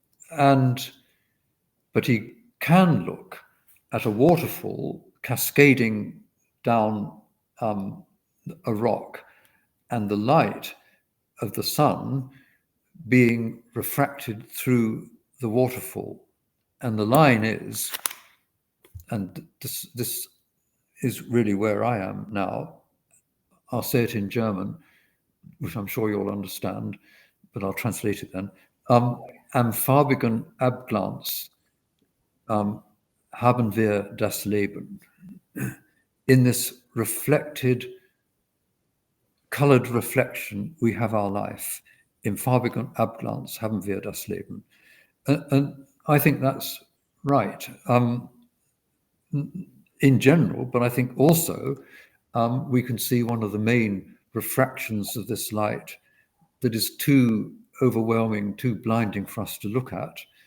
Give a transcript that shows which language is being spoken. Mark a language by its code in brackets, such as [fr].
[en] But he can look at a waterfall cascading down a rock, and the light of the sun being refracted through the waterfall. And the line is, and this is really where I am now, I'll say it in German, which I'm sure you'll understand, but I'll translate it then. [de] Am farbigen Abglanz haben wir das Leben. [en] In this reflected, colored reflection, we have our life. [de] Im farbigen Abglanz haben wir das Leben. [en] And I think that's right, in general, but I think also we can see one of the main refractions of this light that is too overwhelming, too blinding for us to look at.